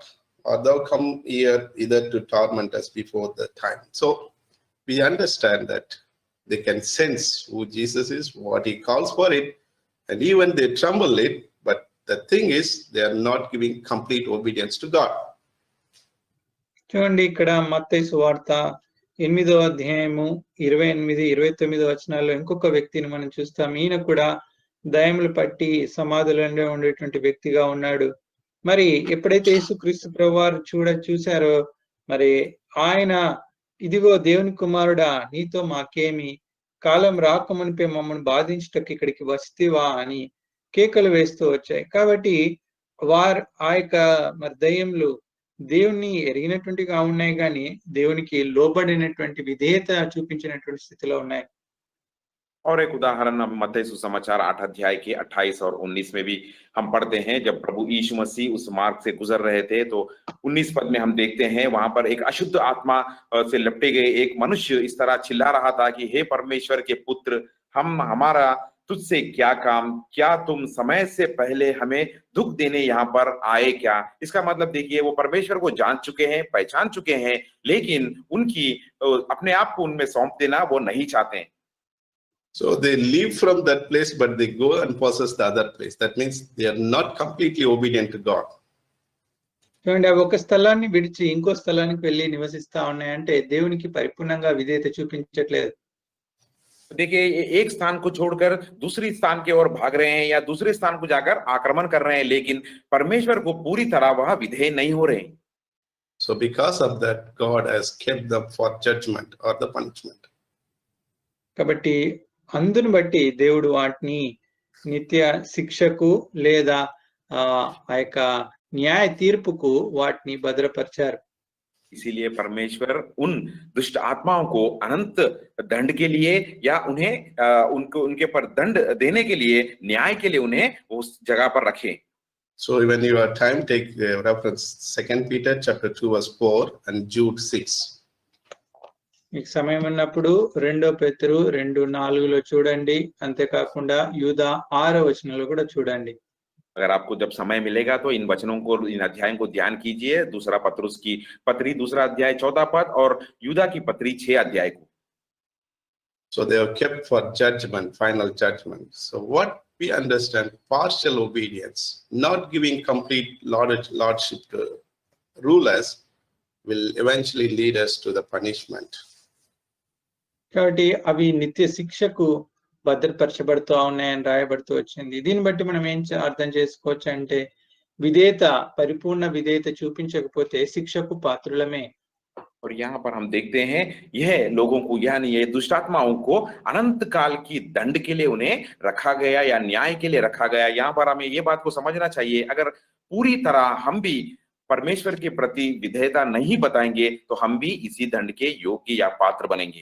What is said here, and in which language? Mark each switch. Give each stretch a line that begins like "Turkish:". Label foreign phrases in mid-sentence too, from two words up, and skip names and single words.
English: Or thou come here either to torment us before the time." So we understand that they can sense who Jesus is, what he calls for it, and even they tremble it. But the thing is, they are not giving complete obedience to God.
Telugu: చూడండి, ఇక్కడ మత్తయి సువార్త 8వ అధ్యాయము 28, 29 వచనాల్లో ఇంకొక వ్యక్తిని మనం చూస్తాం. ఈయన కూడా దయ్యములు పట్టి సమాధులలో ఉండేటువంటి వ్యక్తిగా ఉన్నాడు. మరి ఎప్పుడైతే యేసుక్రీస్తు ప్రభువారు చూశారో, మరి ఆయన, ఇదిగో దేవుని కుమారుడా, నీతో మాకేమి, కాలం రాకమునిపే మమ్మల్ని బాధించుటకు ఇక్కడికి వస్తేవా అని కేకలు వేస్తూ వచ్చాయి. కాబట్టి ఆ యొక్క మరి దయ్యములు దేవుణ్ణి ఎరిగినటువంటిగా ఉన్నాయి, కానీ దేవునికి లోబడినటువంటి విధేయత చూపించినటువంటి స్థితిలో ఉన్నాయి.
Hindi: और एक उदाहरण हम मत्ती सुसमाचार 8 अध्याय के 28 और 19 में भी हम पढ़ते हैं। जब प्रभु यीशु मसीह उस मार्ग से गुजर रहे थे तो 19 पद में हम देखते हैं, वहां पर एक अशुद्ध आत्मा से लपटे गए एक मनुष्य इस तरह चिल्ला रहा था कि हे परमेश्वर के पुत्र, हमारा तुझसे क्या काम, क्या तुम समय से पहले हमें दुख देने यहाँ पर आए क्या? इसका मतलब देखिए, वो परमेश्वर को जान चुके हैं, पहचान चुके हैं, लेकिन उनकी अपने आप को उनमें सौंप देना वो नहीं चाहते।
English: So they leave from that place, but they go and possess the other place. That means they are not completely obedient to God.
Telugu: చూడండి, అవి ఒక స్థలాన్ని విడిచి ఇంకో స్థలానికి వెళ్ళి నివసిస్తా ఉన్నాయంటే దేవునికి పరిపూర్ణంగా విధేయత చూపించట్లేదు.
Hindi: देखिए, एक स्थान को छोड़कर दूसरी स्थान की ओर भाग रहे हैं या दूसरे स्थान को जाकर आक्रमण कर रहे हैं, लेकिन परमेश्वर को पूरी तरह वह विधेय नहीं हो रहे।
English: So because of that, God has kept them for judgment or the punishment.
Telugu: కాబట్టి అందును బట్టి దేవుడు వాటిని నిత్య శిక్షకు లేదా ఆ యొక్క న్యాయ తీర్పుకు వాటిని భద్రపరిచారు.
Hindi: इसीलिए परमेश्वर उन दुष्ट आत्माओं को अनंत दंड के लिए या उन्हें उनके पर दंड देने के लिए, न्याय के लिए उन्हें उस जगह पर रखे।
English: So when you have time, take reference 2 Peter chapter 2 verse 4 and Jude 6.
Telugu: మీకు సమయం ఉన్నప్పుడు 2 పేతురు 2:4 చూడండి. అంతేకాకుండా యూదా 6వ వచనంలో కూడా చూడండి.
Hindi: अगर आपको जब समय मिलेगा तो इन वचनों को, इन अध्यायों को ध्यान कीजिए। दूसरा पत्रुस की पत्री 2 अध्याय 14 पद और यूदा की पत्री 6 अध्याय को।
English: So they are kept for judgment, final judgment. So what we understand, partial obedience, not giving complete lordship to rulers, will eventually lead us to the punishment.
Telugu: కాబట్టి అవి నిత్య శిక్షకు భద్రపరచబడుతూ ఉన్నాయని రాయబడుతూ వచ్చింది. దీన్ని బట్టి మనం ఏం అర్థం చేసుకోవచ్చు అంటే, విధేయత, పరిపూర్ణ విధేయత చూపించకపోతే శిక్షకు పాత్రులమే.
Hindi: और यहाँ पर हम देखते हैं, यह लोगों को, यानी ये दुष्टात्माओं को अनंत काल की दंड के लिए उन्हें रखा गया या न्याय के लिए रखा गया। यहाँ पर हमें ये बात को समझना चाहिए, अगर पूरी तरह हम भी परमेश्वर के प्रति विधेयता नहीं बताएंगे तो हम भी इसी दंड के योग्य या पात्र बनेंगे।